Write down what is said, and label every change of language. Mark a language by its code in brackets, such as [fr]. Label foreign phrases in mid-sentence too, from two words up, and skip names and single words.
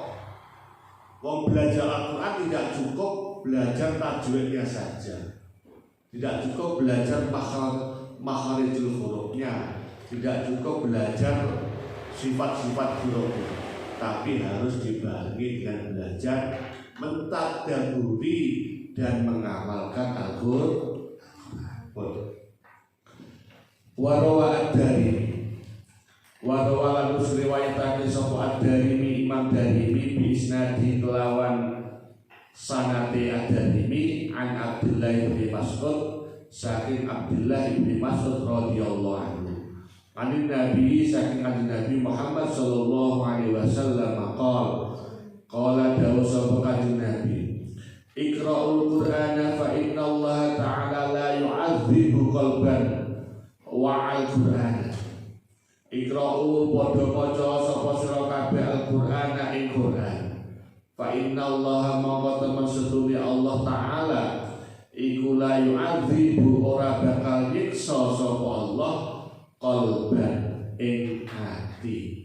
[id] Wong belajar Al-Quran tidak cukup belajar tajwidnya saja, tidak cukup belajar makharijul hurufnya, tidak cukup belajar sifat-sifat hurufnya, tapi harus dibarengi dengan belajar mentadaburi dan mengamalkan Al-Qur'an. [ar] وروى الدارمي, [jv] warawa lanus riwayatake sapa ad-Darimi Imam Darimi [ar] بإسناد [jv] kelawan sanate ad-Darimi [ar] عن عبد الله بن مسعود [jv] saking Abdullah bin Mas'ud [ar] رضي الله عنه. عن النبي [jv] saking Nabi Muhammad [ar] صلى الله عليه وسلم قال [jv] dawu sapa kanjeng Nabi, [ar] اقرءوا القرآن فإن الله تعالى لا يعذب قلبا وعى القرآن. [jv] Iqra'u padha maca sapa sira kabeh Al-Qur'ana ing Qur'an. [ar] فإن الله [jv] mongko temen sedune Allah Ta'ala iku [ar] لا يعذب [jv] ora bakal nyiksa sapa Allah qalban ing hati.